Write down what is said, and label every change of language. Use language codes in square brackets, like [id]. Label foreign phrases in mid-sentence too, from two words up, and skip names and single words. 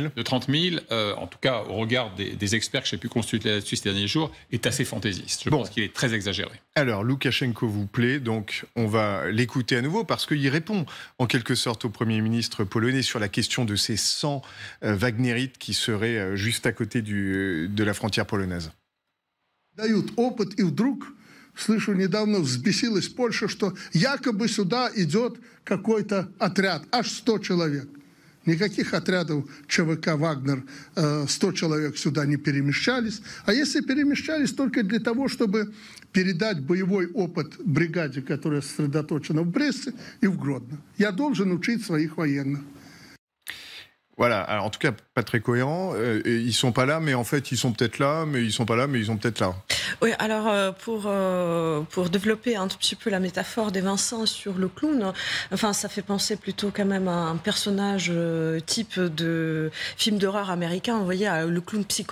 [fr] de 30 000, en tout cas au regard des experts que j'ai pu consulter là-dessus ces derniers jours, est assez fantaisiste. Je pense qu'il est très exagéré. Alors, Loukachenko vous plaît, donc on va l'écouter à nouveau parce qu'il répond en quelque sorte au Premier ministre polonais sur la question de ces 100 Wagnerites qui seraient juste à côté de la frontière polonaise. [ru] Дают опыт, и вдруг, слышу, недавно взбесилась Польша, что якобы сюда идет какой-то отряд, аж 100 человек. Никаких отрядов ЧВК «Вагнер» 100 человек сюда не перемещались. А если перемещались, только для того, чтобы передать боевой опыт бригаде, которая сосредоточена в Бресте и в Гродно. Я должен учить своих военных. [fr] Voilà, alors en tout cas, pas très cohérent. Ils sont pas là, mais en fait, ils sont peut-être là, mais ils sont pas là, mais ils sont peut-être là. Oui, alors pour développer un tout petit peu la métaphore des Vincent sur le clown, enfin, ça fait penser plutôt quand même à un personnage type de film d'horreur américain, vous voyez, le clown psychopathe.